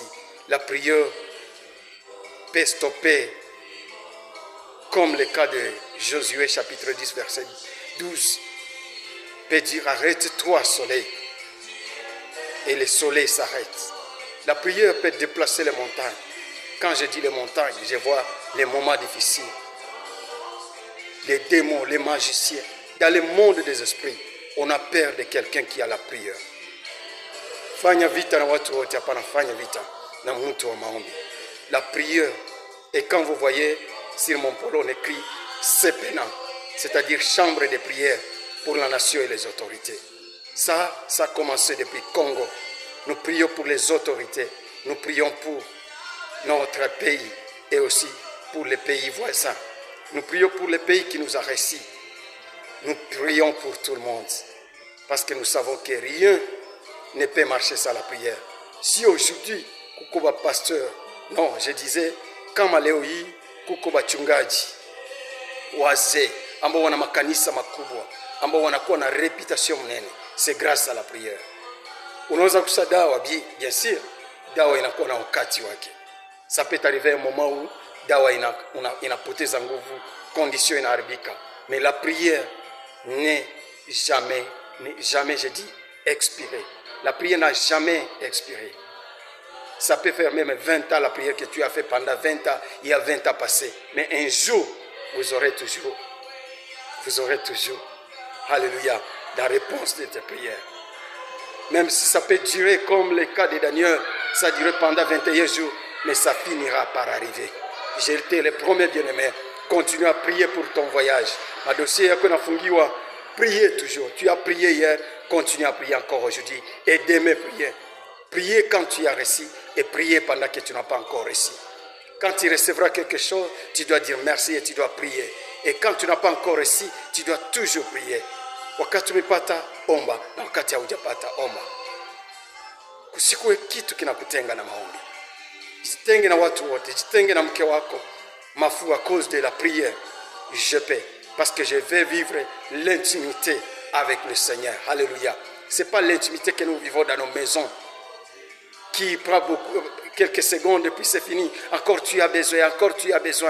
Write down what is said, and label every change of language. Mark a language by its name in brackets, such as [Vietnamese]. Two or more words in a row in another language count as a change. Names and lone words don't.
[French] La prière peut stopper, comme le cas de Josué chapitre 10 verset 12, peut dire arrête-toi soleil, et le soleil s'arrête. La prière peut déplacer les montagnes. Quand je dis les montagnes, je vois les moments difficiles, les démons, les magiciens. Dans le monde des esprits, on a peur de quelqu'un qui a la prière. [Swahili] Fanya vita na watu wote, hapana fanya vita na mtu wa maombi. [French] La prière, et quand vous voyez sur mon polo on écrit CEPENA, c'est-à-dire chambre de prière pour la nation et les autorités. Ça a commencé depuis Congo. Nous prions pour les autorités, nous prions pour notre pays et aussi pour les pays voisins. Nous prions pour les pays qui nous ont réussi. Nous prions pour tout le monde parce que nous savons que rien ne peut marcher sans la prière. Si aujourd'hui, kukuba pasteur, non, je disais, [Swahili] kama leo hii kukuba chungaji, wazee, ambao wana makanisa makubwa, ambao wanakuwa na reputation mnene, [French] c'est grâce à la prière. [Swahili] Unaweza kusa dawa, [French] bien sûr, [Swahili] dawa inakuwa na wakati wake. [French] Ça peut arriver un moment où [Swahili] dawa inapoteza nguvu, condition inaharibika. [French] Mais la prière n'est jamais, je dis, expirée. La prière n'a jamais expiré. Ça peut faire même 20 ans la prière que tu as fait pendant 20 ans, il y a 20 ans passés. Mais un jour, vous aurez toujours, alléluia, la réponse de tes prières. Même si ça peut durer comme le cas de Daniel, ça durait pendant 21 jours, mais ça finira par arriver. J'ai été le premier bien-aimé. Continue à prier pour ton voyage. [Swahili] Ma dossier yako nafungiwa, [French] priez toujours. Tu as prié hier, continue à prier encore aujourd'hui. Et demain, prier. Priez quand tu as reçu et priez pendant que tu n'as pas encore reçu. Quand tu recevras quelque chose, tu dois dire merci et tu dois prier. Et quand tu n'as pas encore reçu, tu dois toujours prier. [Swahili] Wakati umepata omba na wakati haujapata omba. Kusikue kitu kinakutenga na maombi. Jitenge na watu wote, jitenge na mke wako. [French] Ma foi, à cause de la prière, je paie. Parce que je vais vivre l'intimité avec le Seigneur. Alléluia. Ce n'est pas l'intimité que nous vivons dans nos maisons qui prend quelques secondes et puis c'est fini. Encore tu as besoin.